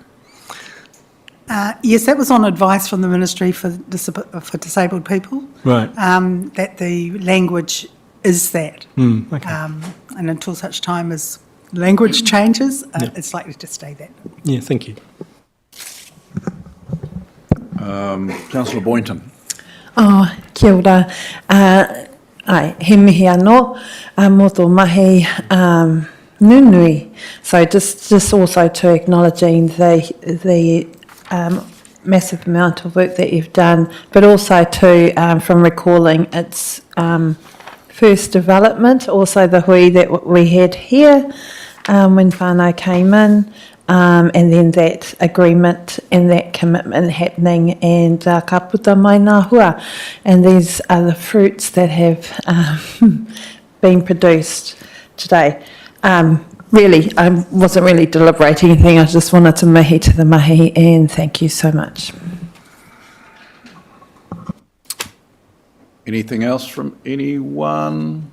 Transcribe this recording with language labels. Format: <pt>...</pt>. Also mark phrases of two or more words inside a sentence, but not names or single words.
<en>Yes, that was on advice from the Ministry for Disabled People. Right. That the language is that. Okay. And until such time as language changes, it's likely to stay that. Yeah, thank you. Councillor Boynton.</en> <mi>Kia ora. He mihi anō, mō tō mahi nunui.</mi> <en>So just also to acknowledging the massive amount of work that you've done, but also to from recalling its first development, also the hui that we had here when whānau came in, and then that agreement and that commitment happening, and</en> <mi>ka puta mai ngā hua.</mi> <en>And these are the fruits that have been produced today. Really, I wasn't really deliberating anything, I just wanted to mihi to the mahi, and thank you so much. Anything else from anyone?</en>